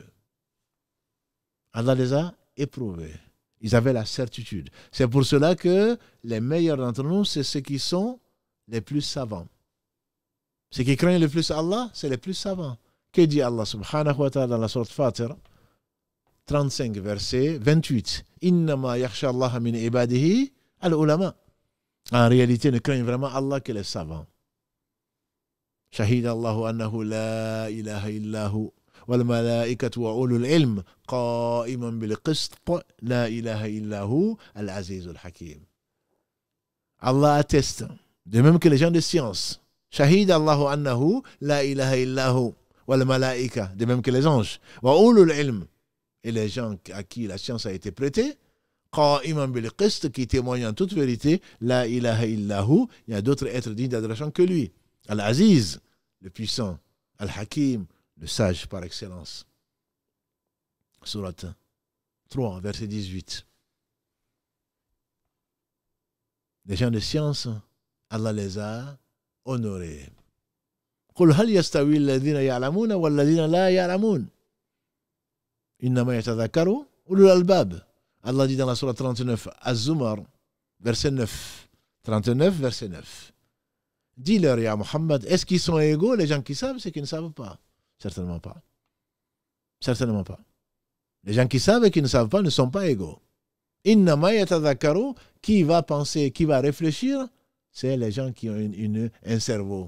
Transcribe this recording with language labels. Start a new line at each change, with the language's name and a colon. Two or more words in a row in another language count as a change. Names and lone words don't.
French: Allah les a éprouvés. Ils avaient la certitude. C'est pour cela que les meilleurs d'entre nous, c'est ceux qui sont les plus savants. Ceux qui craignent le plus Allah, c'est les plus savants. Que dit Allah
Arabic: سبحانه وتعالى
French: dans la sourate Fatir 35, verset 28.
Arabic: إنما يخشى الله من عباده العلماء.
French: En réalité, ne craignent vraiment Allah que les savants.
Arabic: شهد الله أنه لا إله إلا هو والملائكة وأولو العلم قائما بالقسط لا إله إلا هو العزيز الحكيم.
French: Allah atteste, de même que les gens de science.
Arabic: شهد الله أنه لا إله إلا هو والملائكة,
French: de même que les anges.
Arabic: وأولو العلم,
French: et les gens à qui la science a été prêtée.
Arabic: قائما بالقسط,
French: qui témoigne en toute vérité,
Arabic: لا إله إلا هو,
French: il y a d'autres êtres dignes d'adoration que lui. Al-Aziz, le puissant, Al-Hakim, le sage par excellence. Sourate 3, verset 18. Les gens de science, Allah les a honorés.
Arabic: قل هل يستوي الذين يعلمون والذين لا يعلمون إنما يتذكر أولو الألباب.
French: Allah dit dans la sourate 39, Az-Zumar, verset 9. 39, verset 9. Dis-leur, ya Muhammad, est-ce qu'ils sont égaux, les gens qui savent, ceux qui ne savent pas? Certainement pas. Certainement pas. Les gens qui savent et qui ne savent pas ne sont pas égaux.
Arabic: إنما يتذكر,
French: qui va penser, qui va réfléchir, c'est les gens qui ont un cerveau.